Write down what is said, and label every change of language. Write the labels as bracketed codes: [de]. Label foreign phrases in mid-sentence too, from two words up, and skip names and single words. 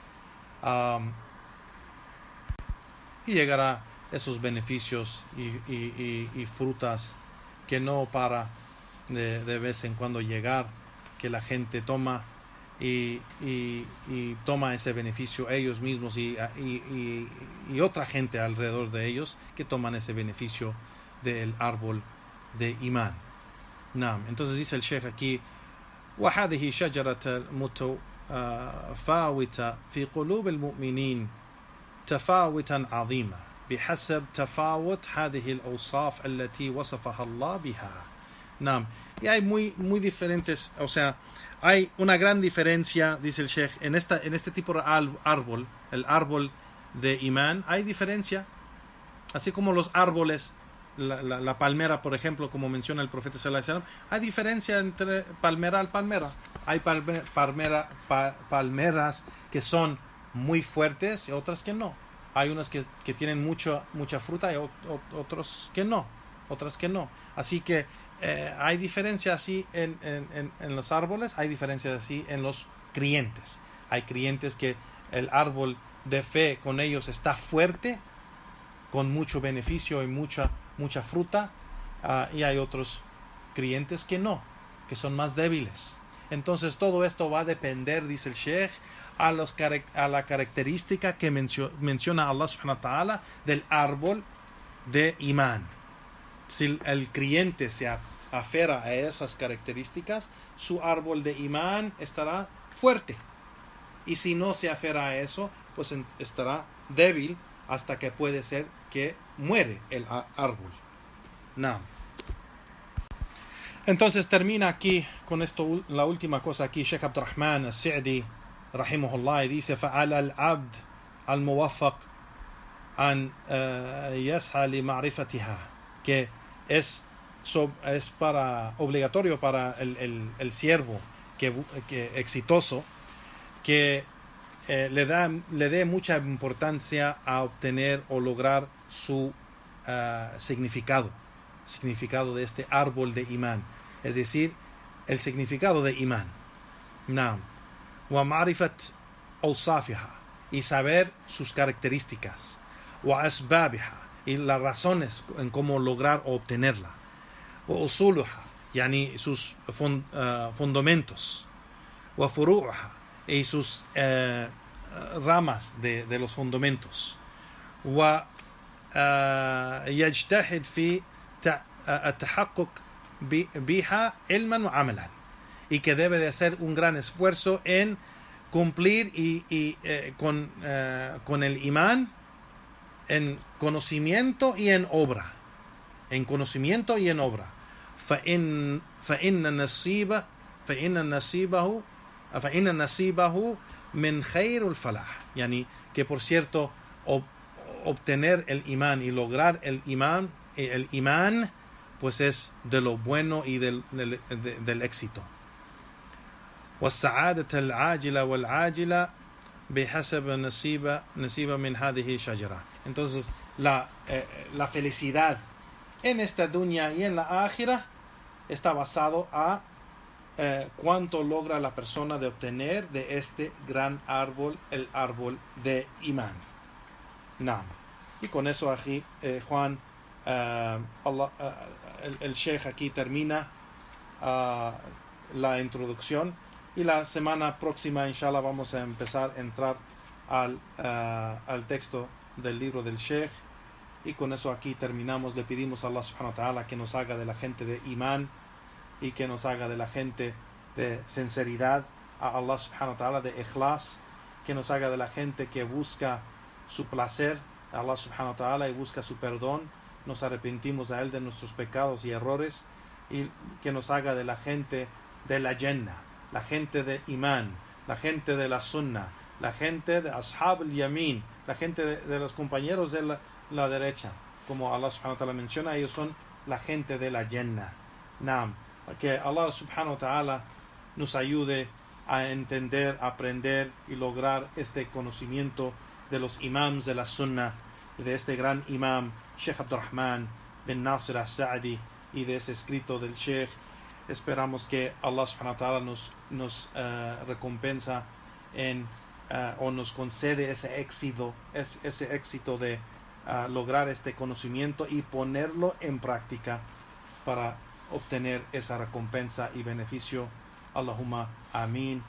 [es] y llegará esos beneficios y frutas que no para de vez en cuando llegar, que la gente toma y toma ese beneficio ellos mismos y otra gente alrededor de ellos que toman ese beneficio del árbol de imán. Entonces dice el Sheikh aquí: [ar] وهذه شجرة متفاوتة في قلوب المؤمنين تفاوتا عظيما بحسب تفاوت هذه الأوصاف التي وصفها الله بها. [es] Y hay muy diferentes, o sea, hay una gran diferencia, dice el Sheikh, en este tipo de árbol, el árbol de imán, hay diferencia, así como los árboles, la palmera, por ejemplo, como menciona el profeta [ar] صلى الله عليه وسلم, [es] hay diferencia entre palmera al palmera. Hay palmeras que son muy fuertes y otras que no. Hay unas que tienen mucha fruta y otras que no. Así que hay diferencia así en los árboles, hay diferencia así en los creyentes. Hay creyentes que el árbol de fe con ellos está fuerte, con mucho beneficio y mucha fruta, y hay otros creyentes que no, que son más débiles. Entonces todo esto va a depender, dice el Sheikh, a la característica que menciona Allah [ar] سبحانه وتعالى [es] del árbol de imán. Si el creyente se aferra a esas características, su árbol de imán estará fuerte. Y si no se aferra a eso, pues estará débil hasta que puede ser que muere el árbol. Entonces termina aquí con esto, la última cosa aquí, Sheikh Abdurrahman As-Sa'di [ar] rahimahullah, dice: فعلى العبد الموفق أن يسعى لمعرفتها, [es] que es obligatorio para el siervo que exitoso, que le dé mucha importancia a obtener o lograr su significado de este árbol de imán, es decir, el significado de imán. [ar] ومعرفة أوصافها, [es] y saber sus características, [ar] وأسبابها, [es] y las razones en cómo lograr o obtenerla, [ar] وأصولها, [es] yani sus fundamentos, [ar] وفروعها, [es] y sus ramas de los fundamentos, [ar] wa يجتهد في التحقق بها علما وعملا, [es] y que debe de hacer un gran esfuerzo en cumplir con el imán en conocimiento y en obra. [ar] فإن نصيبه من خير الفلاح, [es] yani que por cierto obtener el imán y lograr el imán pues es de lo bueno y del éxito. [ar] والسعادة العاجلة والعاجلة بحسب نصيب من هذه الشجرة. [es] Entonces la felicidad en esta dunya y en la ákhira está basado a cuánto logra la persona de obtener de este gran árbol, el árbol de imán. Y con eso aquí Juan el Sheikh aquí termina la introducción, y la semana próxima, inshallah, vamos a empezar a entrar al texto del libro del Sheikh. Y con eso aquí terminamos. Le pedimos a Allah [ar] سبحانه وتعالى [es] que nos haga de la gente de imán y que nos haga de la gente de sinceridad a Allah [ar] سبحانه وتعالى, [es] de ikhlas, que nos haga de la gente que busca su placer a Allah [ar] سبحانه وتعالى [es] y busca su perdón. Nos arrepentimos a Él de nuestros pecados y errores, y que nos haga de la gente de la Jannah, la gente de imán, la gente de la sunnah, la gente de [ar] أصحاب اليمين, [es] la gente de los compañeros de la derecha, como Allah [ar] سبحانه وتعالى [es] menciona, ellos son la gente de la Jannah. Naam. Que Allah [ar] سبحانه وتعالى [es] nos ayude a entender, aprender y lograr este conocimiento de los imams de la sunnah, y de este gran imam Sheikh Abdurrahman bin Nasir al-Sa'di, y de ese escrito del Sheikh. Esperamos que Allah [ar] سبحانه وتعالى [es] nos recompensa o nos concede ese éxito de lograr este conocimiento y ponerlo en práctica para obtener esa recompensa y beneficio. [ar] اللهم آمين.